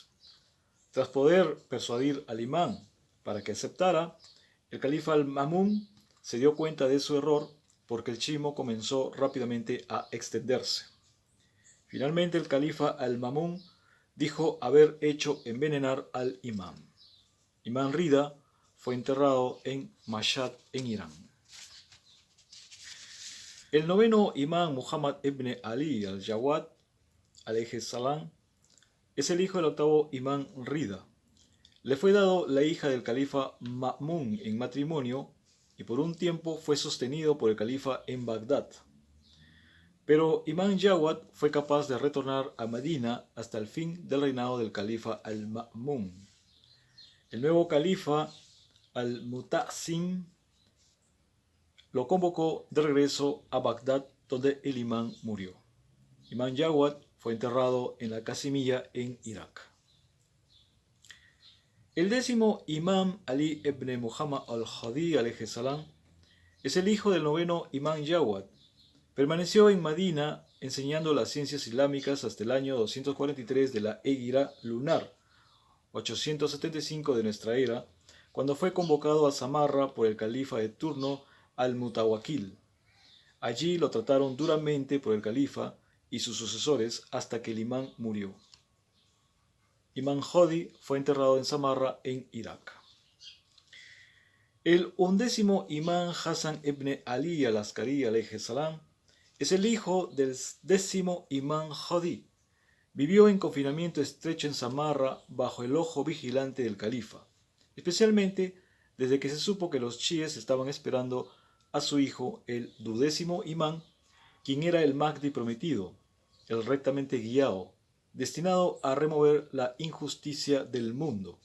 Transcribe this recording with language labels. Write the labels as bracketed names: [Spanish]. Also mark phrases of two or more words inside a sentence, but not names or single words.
[Spanish] Tras poder persuadir al imán para que aceptara, el califa al-Ma'mún se dio cuenta de su error porque el chiismo comenzó rápidamente a extenderse. Finalmente el califa al-Ma'mún dijo haber hecho envenenar al imán. Imán Rida fue enterrado en Mashhad, en Irán. El noveno imán Muhammad ibn Ali al-Jawad, [Arabic] عليه السلام, [Spanish] es el hijo del octavo imán Rida. Le fue dado la hija del califa Ma'mún en matrimonio y por un tiempo fue sostenido por el califa en Bagdad. Pero Imán Jawad fue capaz de retornar a Medina hasta el fin del reinado del califa al-Ma'mún. El nuevo califa al-Muta'sim lo convocó de regreso a Bagdad, donde el imán murió. Imán Jawad fue enterrado en la Qasimiyya en Irak. El décimo imán Ali ibn Muhammad al-Hadi [Arabic] عليه السلام [Spanish] es el hijo del noveno imán Jawad. Permaneció en Madina enseñando las ciencias islámicas hasta el año 243 de la Égira lunar, 875 de nuestra era, cuando fue convocado a Samarra por el califa de turno al-Mutawakkil. Allí lo trataron duramente por el califa y sus sucesores hasta que el imán murió. Imán Hadi fue enterrado en Samarra, en Irak. El undécimo imán Hassan ibn Ali al-Askari [Arabic] عليه السلام [Spanish] es el hijo del décimo imán Hadi. Vivió en confinamiento estrecho en Samarra bajo el ojo vigilante del califa, especialmente desde que se supo que los chiíes estaban esperando a su hijo, el duodécimo imán, quien era el Mahdi prometido, el rectamente guiado, destinado a remover la injusticia del mundo.